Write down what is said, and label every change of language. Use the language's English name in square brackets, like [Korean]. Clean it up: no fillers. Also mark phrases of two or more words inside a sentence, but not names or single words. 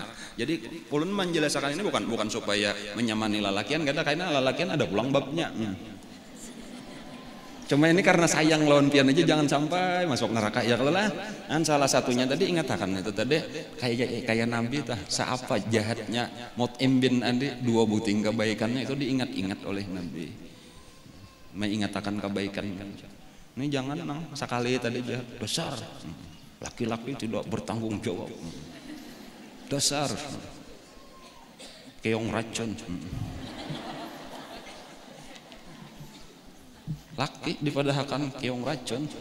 [Banjar] Jadi ulun menjelaskan ini bukan supaya menyamani lalakian, karena lalakian ada pulang babnya. Cuma ini karena sayang lawan pian aja jangan sampai masuk neraka ya kalau lah. Kan salah satunya tadi ingatkan itu tadi kayak Nabi tah seapa jahatnya Mut'im bin Adi, 2 buting kebaikannya itu diingat-ingat oleh Nabi. Mengingatkan kebaikan. Ini jangan nang sekali tadi jahat besar. [Indonesian] Laki-laki tidak bertanggung jawab. Dasar keong racun. [Banjar] Laki dipadahakan keong racun.